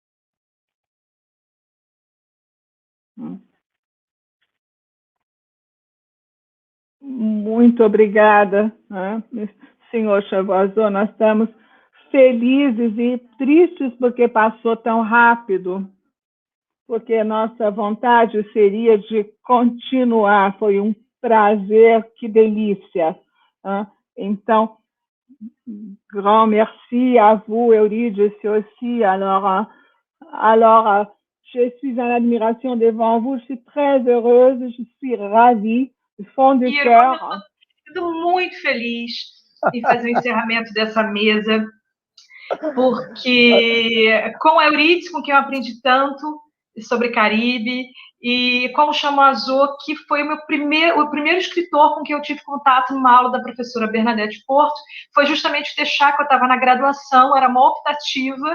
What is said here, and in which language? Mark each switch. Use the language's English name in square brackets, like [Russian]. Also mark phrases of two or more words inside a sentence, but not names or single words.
[Portuguese] Muito obrigada, senhor Chavoisot. Nós estamos felizes e tristes porque passou tão rápido, porque a nossa vontade seria de continuar. Foi um prazer, que delícia. Então, [French] grand merci à vous, Eurydice, aussi. Alors, je suis en admiration devant vous. Je suis très heureuse, je suis ravie, do fond do cœur. [Portuguese] Estou muito feliz em fazer o encerramento dessa mesa, porque com a Eurydice, com quem eu aprendi tanto sobre Caribe, e com o Chavoisot, que foi o primeiro escritor com quem eu tive contato numa aula da professora Bernadette Porto, foi justamente o Texá, que eu estava na graduação, era uma optativa.